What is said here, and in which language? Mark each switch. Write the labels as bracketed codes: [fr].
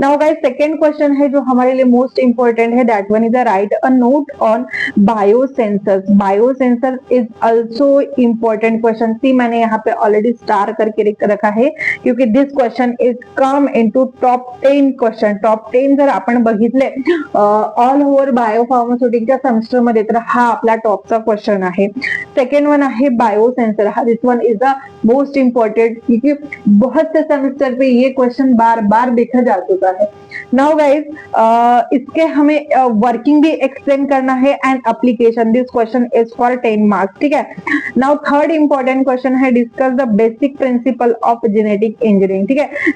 [hi] Now guys second question है जो हमारे लिए मोस्ट इंपॉर्टेंट है, [en] That one is write a note on biosensors. Biosensor is also important question. [hi] सी मैंने यहाँ पे ऑलरेडी स्टार करके रखा है क्योंकि [en] This question is come into top 10 question. [mr] Top 10 जर आपण बघितले ऑल ओव्हर बायोफार्मास्युटिकच्या सेमेस्टर मध्ये तर हा आपला टॉपचा क्वेश्चन आहे। सेकंड वन आहे biosensor, [en] this one is the most important [hi] क्योंकि बहुत से सेमेस्टर पे ये क्वेश्चन बार बार देखा जा चुका है। नाउ गाइस इसके हमें वर्किंग भी एक्सप्लेन करना है and application. [en] This question is for 10 marks, ठीक है। Now third important question है discuss the basic principle of genetic engineering, ठीक है।